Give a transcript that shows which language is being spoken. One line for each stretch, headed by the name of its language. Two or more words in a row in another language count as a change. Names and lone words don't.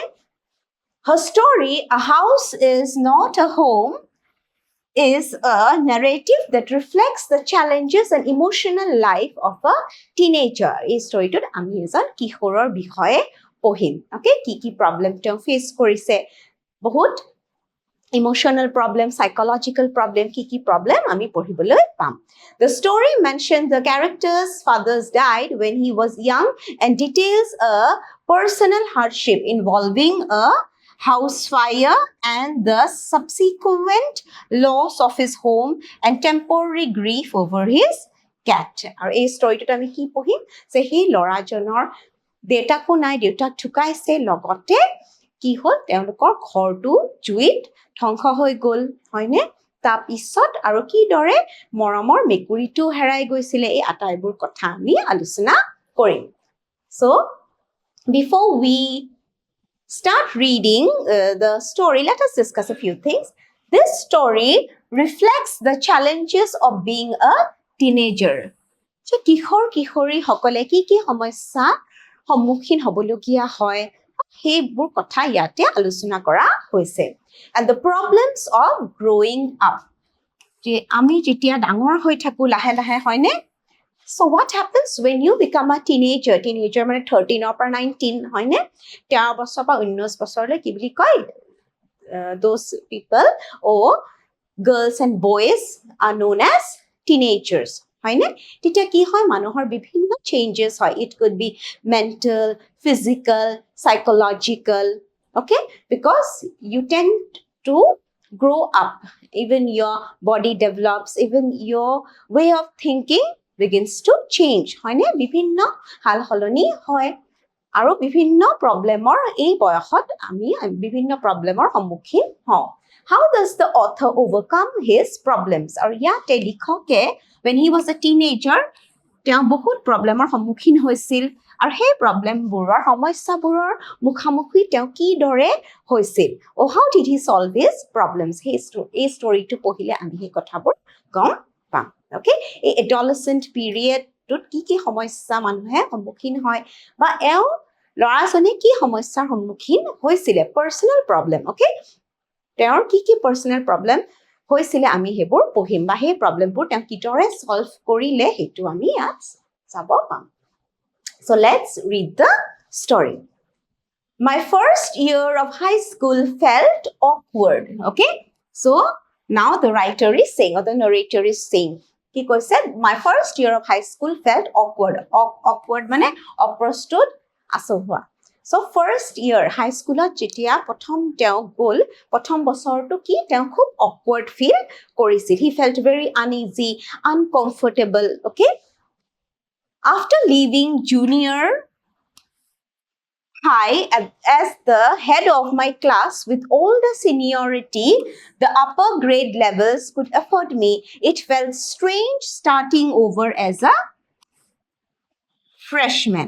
English: Her story, A House is Not a Home, is a narrative that reflects the challenges and emotional life of a teenager.
Assamese: এই ষ্টৰীটোত আমি এজন কিশোৰৰ বিষয়ে পঢ়িম, okay? কি প্ৰব্লেম তেওঁ ফেচ কৰিছে, বহুত
English: emotional problem, psychological problem,
Assamese: কি প্ৰব্লেম আমি পঢ়িবলৈ পাম.
English: The story mentions the character's fathers died when he was young and details a personal hardship involving a house fire and the subsequent loss of his home and temporary grief over his cat.
Assamese: আৰু এই ষ্টৰীটোত আমি কি পঢ়িম যে সেই ল'ৰাজনৰ দেউতাকো নাই, দেউতাক ঢুকাইছে, লগতে কি হ'ল তেওঁলোকৰ ঘৰটো জুইত ধ্বংস হৈ গ'ল, হয়নে? তাৰপিছত আৰু কিদৰে মৰমৰ মেকুৰীটো হেৰাই গৈছিলে, এই আটাইবোৰ কথা আমি আলোচনা কৰিম.
English: So, before we start reading the story, let us discuss a few things. This story reflects the challenges of being a teenager. So,
Assamese: কিশোৰী সকলে কি সমস্যা সন্মুখীন হ'বলগীয়া হয়, সেইবোৰ কথা ইয়াতে আলোচনা কৰা হৈছে.
English: And the problems of growing up.
Assamese: যে আমি যেতিয়া ডাঙৰ হৈ থাকো লাহে লাহে, হয়নে?
English: So what happens when you become a teenager?
Assamese: Teenager মানে 13 or 19, হয়নে? 13 বছৰ পৰা 19 বছৰলৈ কি বুলি কয়?
English: Those people or girls and boys are known as teenagers,
Assamese: হয়নে? তেতিয়া কি হয়? মানুহৰ বিভিন্ন changes হয়.
English: It could be mental, physical, psychological, okay? Because you tend to grow up. Even your body develops, even your way of thinking begins to change,
Assamese: হয়নে? বিভিন্ন হাল সলনি হয় আৰু বিভিন্ন প্ৰব্লেমৰ এই বয়সত আমি বিভিন্ন প্ৰব্লেমৰ সন্মুখীন হওঁ.
English: How does the author overcome his problems?
Assamese: আৰু ইয়াতে লিখকে
English: when he was a teenager,
Assamese: তেওঁ বহুত প্ৰব্লেমৰ সন্মুখীন হৈছিল আৰু সেই প্ৰব্লেমবোৰৰ সমস্যাবোৰৰ মুখামুখি তেওঁ কিদৰে হৈছিল.
English: Oh, how did he solve his problems?
Assamese: এই ষ্টৰীটো পঢ়িলে আমি সেই কথাবোৰ গম পাম, okay? এই
English: adolescent periodটোত
Assamese: কি সমস্যা মানুহে সন্মুখীন হয় বা ল'ৰাজনে কি সমস্যাৰ সন্মুখীন হৈছিলে,
English: personal problem,
Assamese: okay? তেওঁৰ কি
English: personal problem
Assamese: হৈছিলে আমি সেইবোৰ পঢ়িম বা সেই প্ৰব্লেমবোৰ তেওঁ কিদৰে সলভ কৰিলে সেইটো আমি ইয়াত চাব পাম.
English: So let's read the story. My first year of high school felt awkward, okay? So Now the writer is saying, or the narrator is saying,
Assamese: কি কৈছে,
English: my first year of high school felt awkward.
Assamese: Awkward মানে অপ্ৰস্তুত, আচহুৱা. So
English: first year high schoolত
Assamese: যেতিয়া প্ৰথম তেওঁ গ'ল, প্ৰথম বছৰটো কি তেওঁ খুব
English: awkward feel
Assamese: কৰিছিল.
English: He felt very uneasy, uncomfortable, okay? After leaving junior high as the head of my class with all the seniority the upper grade levels could afford me, it felt strange starting over as a freshman.